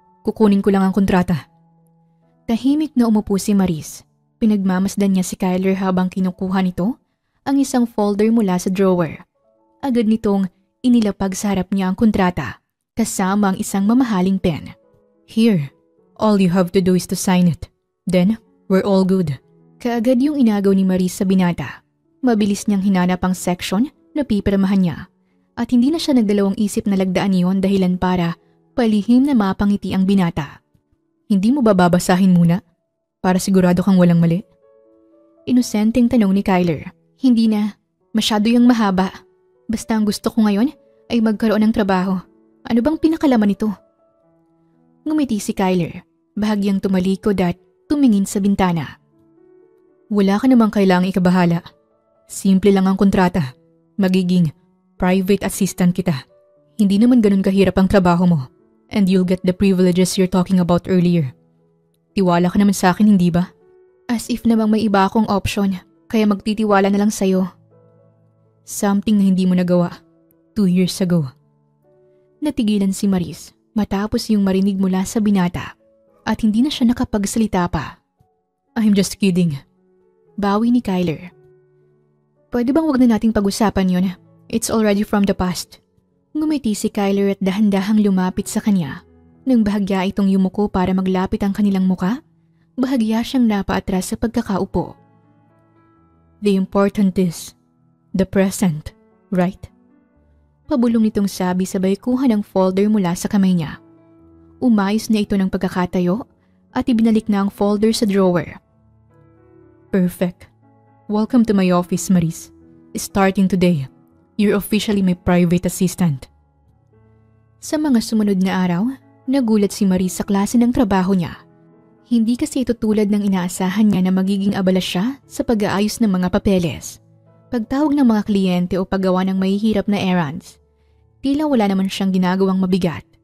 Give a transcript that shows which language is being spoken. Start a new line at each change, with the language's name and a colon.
Filipino: Kukunin ko lang ang kontrata. Tahimik na umupo si Maris. Pinagmamasdan niya si Kyler habang kinukuha nito ang isang folder mula sa drawer. Agad nitong inilapag sa harap niya ang kontrata kasama ang isang mamahaling pen.
English: Here, all you have to do is to sign it. Then, we're all good.
Filipino: Kaagad yung inagaw ni Maris sa binata. Mabilis niyang hinanap ang section na pipirmahan niya at hindi na siya nagdalawang isip na lagdaan iyon dahilan para palihim na mapangiti ang binata. Hindi mo ba babasahin muna? Para sigurado kang walang mali? Inosenteng tanong ni Kyler. Hindi na. Masyado yung mahaba. Basta ang gusto ko ngayon ay magkaroon ng trabaho. Ano bang pinakalaman nito? Ngumiti si Kyler. Bahagyang tumalikod at tumingin sa bintana. Wala ka namang kailangang ikabahala. Simple lang ang kontrata. Magiging private assistant kita. Hindi naman ganun kahirap ang trabaho mo.
English: And you'll get the privileges you're talking about earlier.
Filipino: Tiwala ka naman sa akin, hindi ba? As if namang may iba akong option, kaya magtitiwala na lang sa'yo. Something na hindi mo nagawa 2 years ago. Natigilan si Maris matapos yung marinig mula sa binata at hindi na siya nakapagsalita pa.
English: I'm just kidding.
Filipino: Bawi ni Kyler. Pwede bang wag na nating pag-usapan yun?
English: It's already from the past.
Filipino: Ngumiti si Kyler at dahan-dahang lumapit sa kanya. Nang bahagya itong yumuko para maglapit ang kanilang muka, bahagya siyang napaatras sa pagkakaupo.
English: The important is the present, right?
Filipino: Pabulong nitong sabi sabay kuha ng folder mula sa kamay niya. Umayos na ito ng pagkakatayo at ibinalik na ang folder sa drawer.
English: Perfect. Welcome to my office, Maris. Starting today, you're officially my private assistant.
Filipino: Sa mga sumunod na araw, nagulat si Maris sa klase ng trabaho niya. Hindi kasi ito tulad ng inaasahan niya na magiging abala siya sa pag-aayos ng mga papeles, pagtawag ng mga kliyente o paggawa ng mahihirap na errands. Tila wala naman siyang ginagawang mabigat.